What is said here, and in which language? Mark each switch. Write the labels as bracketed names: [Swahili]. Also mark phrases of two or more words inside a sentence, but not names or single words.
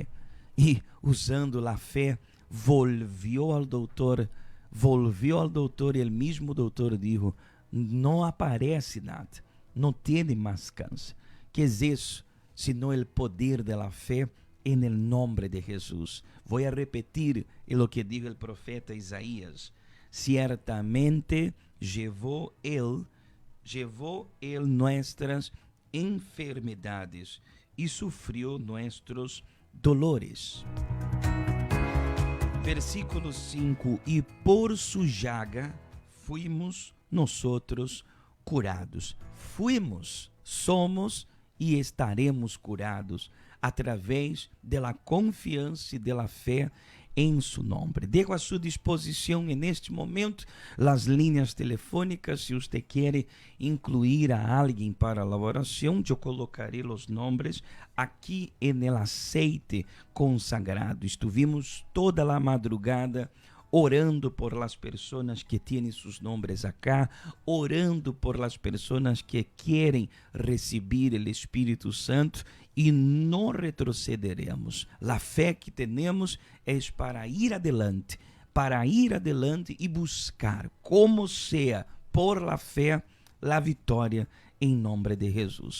[Portuguese] E, usando a fé, volviu ao doutor e o mesmo doutor disse, não aparece nada, não tem mais câncer. Que é isso? Sino o poder da fé em el nome de Jesus. Vou a repetir o que diz o profeta Isaías. [Spanish] Ciertamente llevou ele nuestras enfermedades e sufrió nuestros dolores. Versículo 5, e por su llaga fuimos nosotros curados. [Portuguese] Fuimos, somos e estaremos curados através da confiança e da fé em su nome. Dejo a sua disposição neste momento as linhas telefônicas. Se você quer incluir a alguém para a oração, eu colocarei os nomes aqui no aceite consagrado. Estivemos toda a madrugada orando [Spanish] por las personas [Portuguese] que têm seus nomes acá, orando [Spanish] por las personas [Portuguese] que querem receber o Espírito Santo, e não retrocederemos. A fé que temos é para ir adelante e buscar, como seja, por la fé, a vitória em nome de Jesus.